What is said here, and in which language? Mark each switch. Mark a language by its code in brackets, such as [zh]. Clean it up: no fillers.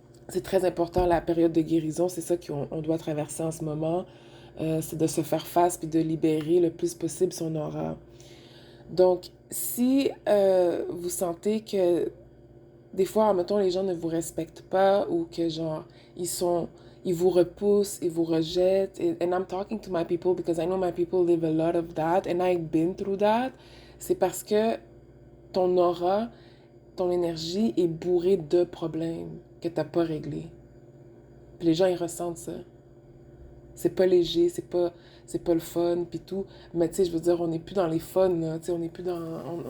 [fr] C'est très important, la période de guérison. C'est ça qu'on doit traverser en ce moment. C'est de se faire face puis de libérer le plus possible son aura. Donc, si vous sentez que des fois, mettons, les gens ne vous respectent pas ou que genre, ils vous repoussent, ils vous rejettent. [en] And I'm talking to my people because I know my people live a lot of that and I've been through that. [fr] C'est parce que ton aura, ton énergie est bourrée de problèmes que t'as pas réglés. Puis les gens, ils ressentent ça. C'est pas léger, c'est pas le fun, puis tout. Mais tu sais, je veux dire, on n'est plus dans les fun, là. Tu sais, on n'est plus dans...